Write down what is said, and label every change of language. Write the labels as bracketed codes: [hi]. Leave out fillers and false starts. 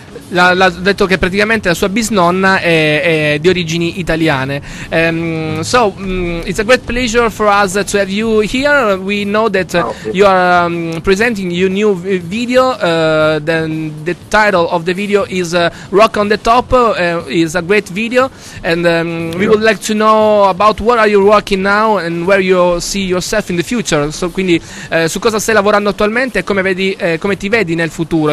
[it] L'ha detto che praticamente la sua bisnonna è di origini italiane. [en] It's a great pleasure for us to have you here. We know that you are presenting your new video. The title of the video is Rock on the Top. It's a great video, and we would like to know about what are you working now and where you see yourself in the future. [it] So, quindi su cosa stai lavorando attualmente e come ti vedi nel futuro.